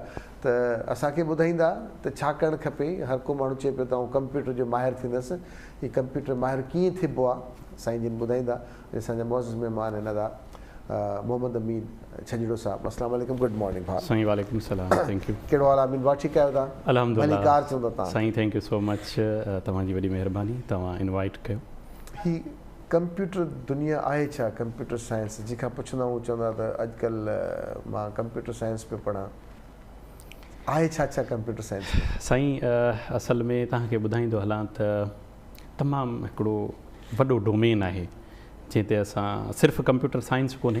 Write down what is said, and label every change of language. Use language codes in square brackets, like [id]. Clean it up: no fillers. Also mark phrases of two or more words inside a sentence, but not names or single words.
[sd] त असांखे ॿुधाईंदा त छा करणु खपे। हर को माण्हू चए पियो त आउं कंप्यूटर जो माहिर थींदुसि, हीअ कंप्यूटर माहिर कीअं थिबो आहे साईं जिन ॿुधाईंदा। असांजा मोज़िज़ महिमान आहिनि अदा मोहम्मद अमीन छंजड़ो साहब। [ar] السلام عليكم, [en] good morning भाउ। साईं [ar] وعليكم السلام, [en] thank you. [sd] कहिड़ो हाल आहे अमीन भाउ, ठीकु आहियो तव्हां? अल्हम्दुलिल्लाह कार चवंदा तव्हां। [en] साईं thank you so much, [sd] तव्हांजी वॾी महिरबानी, तव्हां इनवाइट कयो। ही कंप्यूटर दुनिया आहे छा? [en] computer science [sd] जंहिंखां पुछंदा आहियूं चवंदा त अॼुकल्ह मां [en] computer science [sd] पियो पढ़ां, आहे छा छा [en] computer science? [sd] साईं असल में तव्हांखे ॿुधाईंदो हलां त तमामु हिकिड़ो वॾो डोमेन आहे जंहिं ते असां सिर्फ़ु [en] computer science [sd] कोन्हे।